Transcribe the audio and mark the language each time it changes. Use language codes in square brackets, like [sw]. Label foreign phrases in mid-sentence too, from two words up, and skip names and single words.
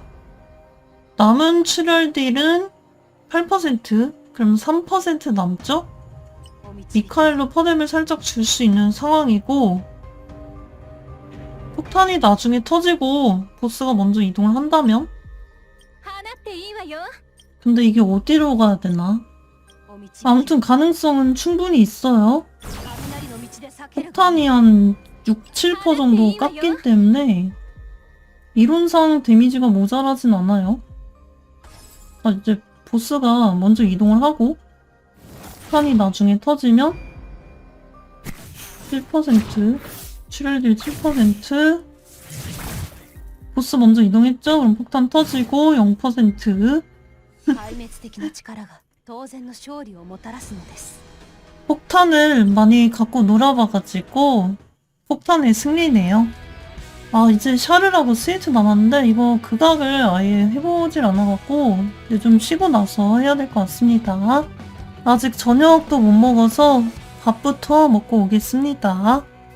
[ko] 남은 출혈딜은 8%, 그럼 3% 남죠? [ja] お道 [ko] 미카엘로 퍼뎀을 살짝 줄 수 있는 상황이고 폭탄이 나중에 터지고 보스가 먼저 이동을 한다면? [ja] 放っていいわよ [ko] 근데 이게 어디로 가야 되나? [ja] お道 [ko] 아무튼 가능성은 충분히 있어요. [ja] 雷の道で避けるがいい [ko] 폭탄이 한 6, 7% 정도 깎이기 때문에 이론상 데미지가 모자라진 않아요. 아, 이제 보스가 먼저 이동을 하고 폭탄이 나중에 터지면 7%, 출혈딜 7%, 보스 먼저 이동했죠? 그럼 폭탄 터지고 0%. [ja] 壊滅的な力が当然の勝利をもたらすのです [ko] 폭탄을 많이 갖고 놀아봐가지고 폭탄의 승리네요. 아, 이제 샤르라고 스위트 남았는데 이거 극악을 아예 해보질 않아갖고 이제 좀 쉬고 나서 해야 될 것 같습니다. 아직 저녁도 못 먹어서 밥부터 먹고 오겠습니다.